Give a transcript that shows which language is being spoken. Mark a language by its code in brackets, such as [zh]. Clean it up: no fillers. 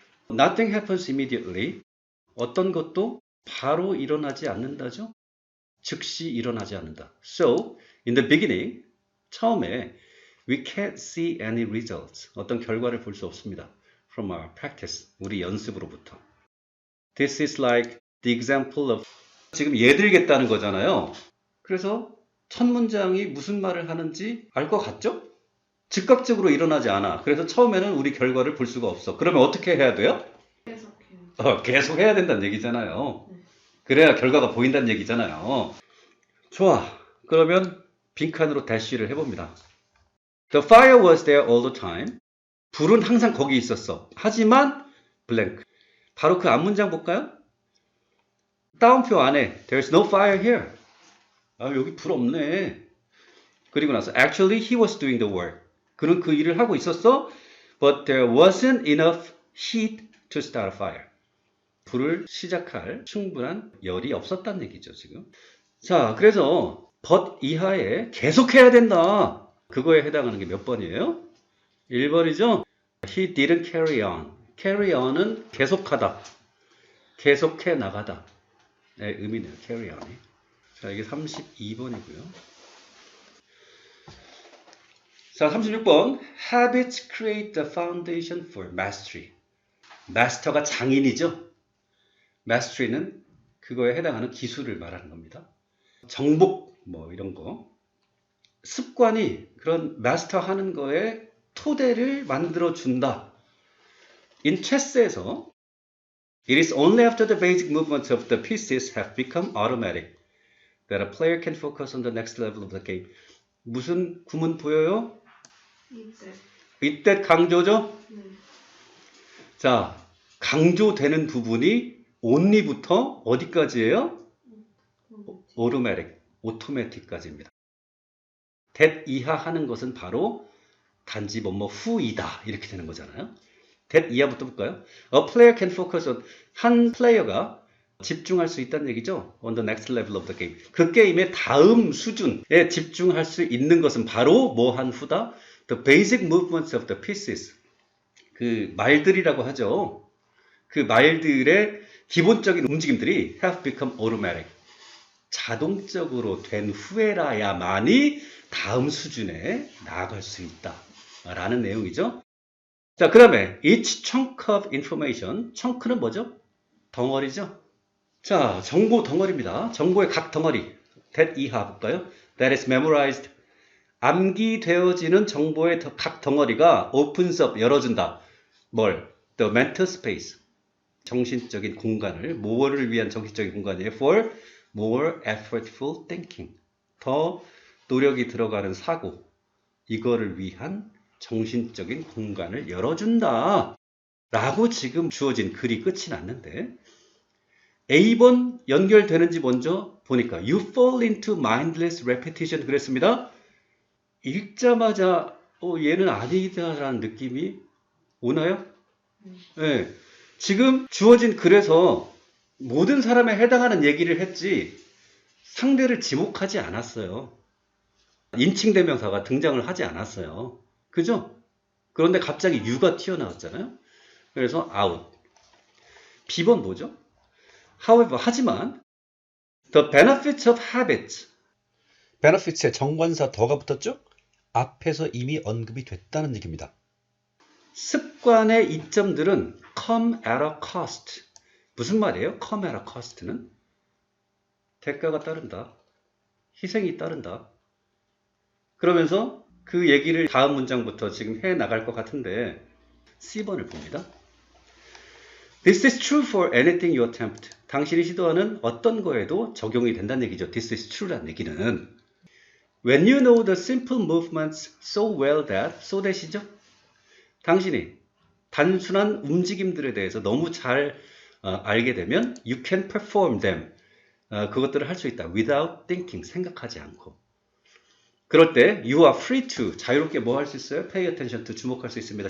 [en] Nothing happens immediately. [ko] 어떤 것도 바로 일어나지 않는다죠? 즉시 일어나지 않는다. [en] So, in the beginning, [ko] 처음에 [en] we can't see any results. [ko] 어떤 결과를 볼 수 없습니다. [en] From our practice. [ko] 우리 연습으로부터. [en] This is like the example of [ko] 지금 예 들겠다는 거잖아요. 그래서 첫 문장이 무슨 말을 하는지 알 것 같죠? 즉각적으로 일어나지 않아. 그래서 처음에는 우리 결과를 볼 수가 없어. 그러면 어떻게 해야 돼요? 계속 해야 된다는 얘기잖아요. 그래야 결과가 보인다는 얘기잖아요. 좋아. 그러면 빈칸으로 대시를 해봅니다. [en] The fire was there all the time. [ko] 불은 항상 거기 있었어. 하지만 blank. 바로 그 앞문장 볼까요? 따옴표 안에 [en] There's no fire here. [ko] 여기 불 없네. 그리고 나서 [en] Actually he was doing the work. [ko] 그는 그 일을 하고 있었어. [en] But there wasn't enough heat to start a fire. [ko] 불을 시작할 충분한 열이 없었다는 얘기죠, 지금. 자, 그래서 but 이하에 계속해야 된다. 그거에 해당하는 게 몇 번이에요? 1번이죠? [en] He didn't carry on. [ko] carry on은 계속하다. 계속해 나가다. 네, 의미네요, carry on이. 자, 이게 32번이고요. 자, 36번. [en] Habits create the foundation for mastery. [ko] 마스터가 장인이죠? mastery는 그거에 해당하는 기술을 말하는 겁니다. 정복, 뭐 이런 거. 습관이 그런 마스터 하는 거에 토대를 만들어준다. [en] In chess에서 It is only after the basic movements of the pieces have become automatic that a player can focus on the next level of the game. [ko] 무슨 구문 보여요? 이때 강조죠? 자, 강조되는 부분이 only부터 어디까지예요? automatic, automatic까지입니다. that 이하 하는 것은 바로 단지 뭐뭐 후이다 이렇게 되는 거잖아요. that 이하부터 볼까요? [en] A player can focus on [ko] 한 플레이어가 집중할 수 있다는 얘기죠. [en] On the next level of the game. [ko] 그 게임의 다음 수준에 집중할 수 있는 것은 바로 뭐 한 후다? [en] The basic movements of the pieces. [ko] 그 말들이라고 하죠. 그 말들의 기본적인 움직임들이 [en] have become automatic. [ko] 자동적으로 된 후에라야만이 다음 수준에 나아갈 수 있다. 라는 내용이죠. 자, 그 다음에 [en] each chunk of information. [ko] chun크는 뭐죠? 덩어리죠. 자, 정보 덩어리입니다. 정보의 각 덩어리. that 이하 볼까요? [en] That is memorized. [ko] 암기되어지는 정보의 각 덩어리가 [en] opens up, [ko] 열어준다. 뭘? [en] The mental space. [ko] 정신적인 공간을, 뭐를 위한 정신적인 공간이에요? [en] For more effortful thinking. [ko] 더 노력이 들어가는 사고. 이거를 위한 정신적인 공간을 열어준다. 라고 지금 주어진 글이 끝이 났는데 A번 연결되는지 먼저 보니까 [en] You fall into mindless repetition [ko] 그랬습니다. 읽자마자 얘는 아니다라는 느낌이 오나요? 네. 지금 주어진 글에서 모든 사람에 해당하는 얘기를 했지 상대를 지목하지 않았어요. 인칭대명사가 등장을 하지 않았어요. 그죠? 그런데 갑자기 you가 튀어나왔잖아요. 그래서 out. B번 뭐죠? [en] However, [ko] 하지만 [en] the benefits of habits. [ko] benefits에 정관사 더가 붙었죠? 앞에서 이미 언급이 됐다는 얘기입니다. 습관의 이점들은 [en] come at a cost. [ko] 무슨 말이에요? come at a cost는? 대가가 따른다. 희생이 따른다. 그러면서 그 얘기를 다음 문장부터 지금 해 나갈 것 같은데 C번을 봅니다. [en] This is true for anything you attempt. [ko] 당신이 시도하는 어떤 거에도 적용이 된다는 얘기죠. [en] This is true라는 얘기는 When you know the simple movements so well that, so that이죠. [ko] 당신이 단순한 움직임들에 대해서 너무 잘 알게 되면 [en] you can perform them. [ko] 그것들을 할 수 있다. [en] Without thinking, [ko] 생각하지 않고. 그럴 때 [en] you are free to [ko] 자유롭게 뭐 할 수 있어요? [en] pay attention to [ko] 주목할 수 있습니다.